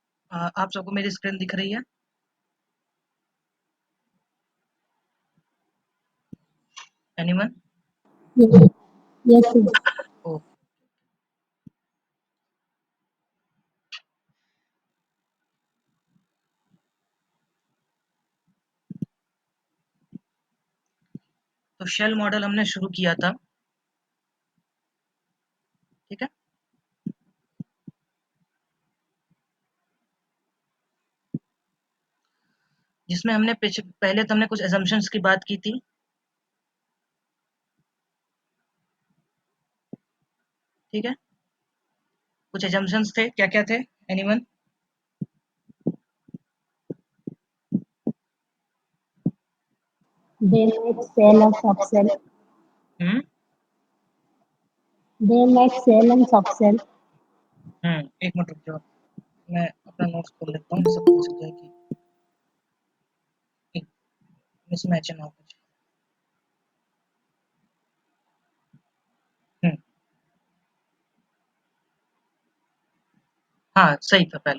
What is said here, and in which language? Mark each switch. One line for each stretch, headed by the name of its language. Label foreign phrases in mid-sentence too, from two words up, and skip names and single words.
Hindi: आप सबको मेरी स्क्रीन दिख रही है? एनीवन?
English: Yes, yes, sir.
Hindi: ओ, तो शेल मॉडल हमने शुरू किया था, ठीक है? जिसमें हमने पहले तो हमने कुछ assumptions की बात की थी, ठीक है? कुछ assumptions थे, क्या-क्या थे? एनीवन?
English: They make sell and subsell. हुँ, They make sell and subsell.
Hindi: एक मिनट रुक जाओ, मैं अपना नोट्स खोल लेता हूँ, जिससे पता चल जाए कि एक मिसमैच ना हो कुछ। हुँ, हाँ, सही था पहला।